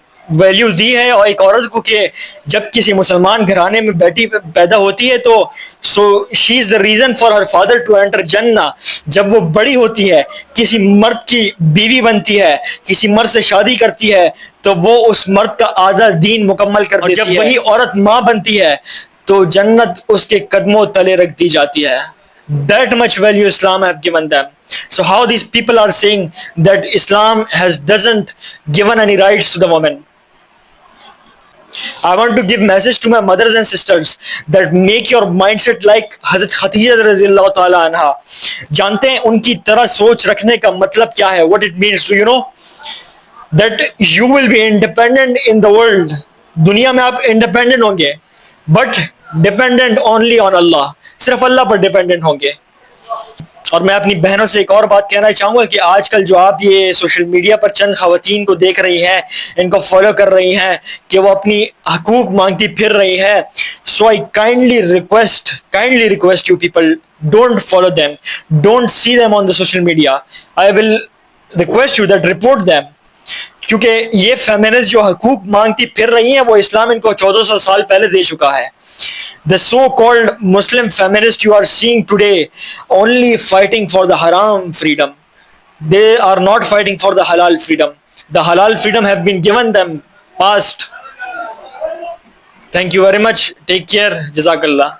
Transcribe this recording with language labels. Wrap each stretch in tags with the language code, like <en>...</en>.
<ur>Value دی ہے اور ایک عورت کو کہ جب کسی مسلمان گھرانے میں بیٹی پیدا ہوتی ہے تو</ur> <en>So she is the reason for her father to enter جنہ.</en> <ur>جب وہ بڑی ہوتی ہے کسی مرد کی بیوی بنتی ہے, کسی مرد سے شادی کرتی ہے, تو وہ اس مرد کا آدھا دین مکمل کر دیتی ہے. جب وہی عورت ماں بنتی ہے تو جنت اس کے قدموں تلے رکھ دی جاتی ہے.</ur> <en>That much value Islam have given them. So how these people are saying that Islam doesn't given any rights to the woman? I want to give message to my mothers and sisters that make your mindset like Hazrat Khadija رضی اللہ تعالی عنہ.</en> <ur>جانتے ہیں ان کی طرح سوچ رکھنے کا مطلب کیا ہے؟</ur> <en>What it means, do you know? That you will be independent in the world.</en> <ur>دنیا میں آپ انڈیپینڈنٹ ہوں گے,</ur> <en>but dependent only on اللہ,</en> <ur>صرف اللہ پر ڈیپینڈنٹ ہوں گے. اور میں اپنی بہنوں سے ایک اور بات کہنا چاہوں گا کہ آج کل جو آپ یہ سوشل میڈیا پر چند خواتین کو دیکھ رہی ہیں, ان کو فالو کر رہی ہیں کہ وہ اپنی حقوق مانگتی پھر رہی ہیں,</ur> <en>So I kindly request you people, don't follow them, don't see them on the social media. I will request you that report them,</en> <ur>کیونکہ یہ فیمنسٹ جو حقوق مانگتی پھر رہی ہیں وہ اسلام ان کو 1400 سال پہلے دے چکا ہے.</ur> <en>The so-called Muslim feminists you are seeing today only fighting for the haram freedom. They are not fighting for the halal freedom. The halal freedom have been given them past. Thank you very much. Take care. Jazakallah.</en>